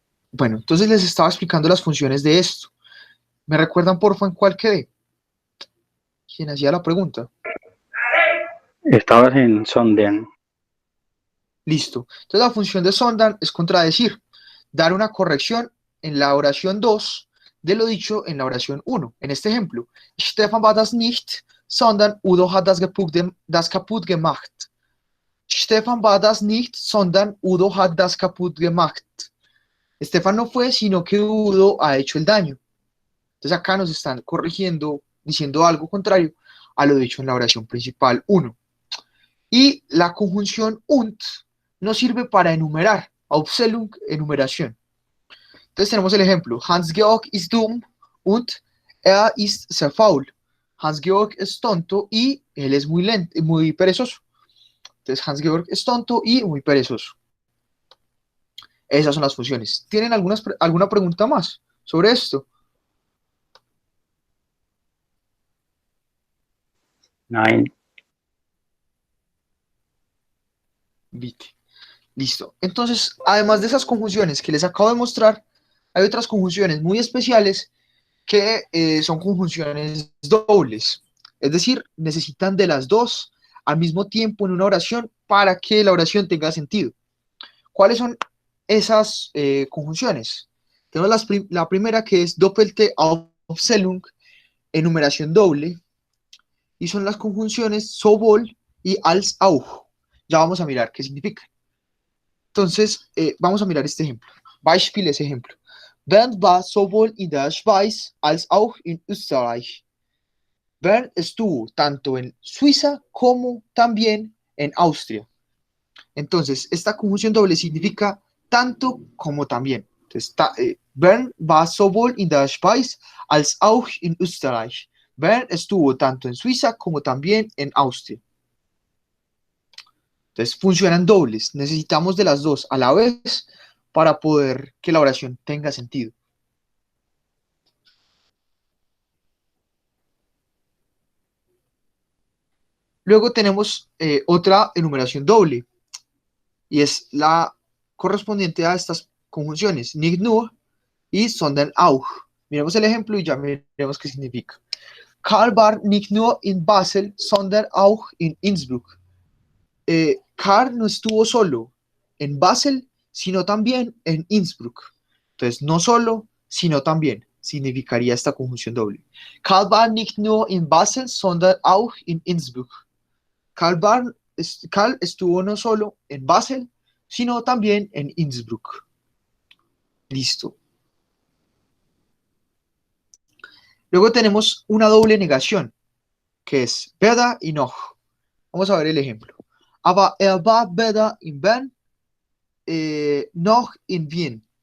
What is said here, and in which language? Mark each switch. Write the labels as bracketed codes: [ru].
[es] Bueno, entonces les estaba explicando las funciones de esto. ¿Me recuerdan, porfa, en cuál quedé? ¿Quién hacía la pregunta? Estabas en sondern. Listo. Entonces la función de sondern es contradecir, dar una corrección en la oración 2 de lo dicho en la oración 1. En este ejemplo, [de] Stefan war das nicht, sondern Udo hat das kaputt gemacht. Stefan war das nicht, sondern Udo hat das kaputt gemacht. [es] Stefan no fue, sino que Udo ha hecho el daño. Entonces acá nos están corrigiendo, diciendo algo contrario a lo dicho en la oración principal 1. Y la conjunción und nos sirve para enumerar, Aufzählung, enumeración. Entonces tenemos el ejemplo, [de] Hans-Georg ist dumm und er ist sehr faul. [es] Hans-Georg es tonto y él es muy lento, muy perezoso. Entonces Hans-Georg es tonto y muy perezoso. Esas son las funciones. ¿Tienen alguna pregunta más sobre esto? [de] Nein. [es] Listo. Entonces, además de esas conjunciones que les acabo de mostrar, hay otras conjunciones muy especiales que son conjunciones dobles. Es decir, necesitan de las dos al mismo tiempo en una oración para que la oración tenga sentido. ¿Cuáles son esas conjunciones? Tenemos la primera, que es Doppelte Aufzählung, enumeración doble, y son las conjunciones sowohl y als auch. Ya vamos a mirar qué significa. Entonces, vamos a mirar este ejemplo. Beispiel es ejemplo. [de] Bernd war sowohl in der Schweiz als auch in Österreich. [es] Bernd estuvo tanto en Suiza como también en Austria. Entonces, esta conjunción doble significa tanto como también. Entonces, [de] Bernd war sowohl in der Schweiz als auch in Österreich. [es] Bernd estuvo tanto en Suiza como también en Austria. Entonces, funcionan dobles. Necesitamos de las dos a la vez para poder que la oración tenga sentido. Luego tenemos otra enumeración doble, y es la correspondiente a estas conjunciones, nicht nur y sondern auch. Miremos el ejemplo y ya miremos qué significa. [de] Karl war nicht nur in Basel, sondern auch in Innsbruck. [es] Karl no estuvo solo en Basel, sino también en Innsbruck. Entonces, no solo, sino también significaría esta conjunción doble. [de] Karl war nicht nur in Basel, sondern auch in Innsbruck. [es] Karl estuvo no solo en Basel, sino también en Innsbruck. Listo. Luego tenemos una doble negación, que es weder y noch. Vamos a ver el ejemplo. [de] Aber er war weder in Bern noch in Wien.